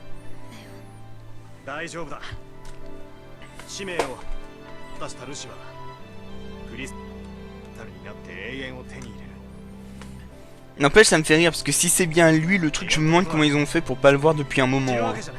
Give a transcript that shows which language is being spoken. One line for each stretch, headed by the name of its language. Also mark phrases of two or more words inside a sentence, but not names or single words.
Japanese: 大丈夫だ。使命を果たしたルシはクリスタルになって永遠を手に入れる。
French: N'empêche, ça me fait rire parce que si c'est bien lui le truc, je me demande comment ils ont fait pour pas le voir depuis un moment. Hein.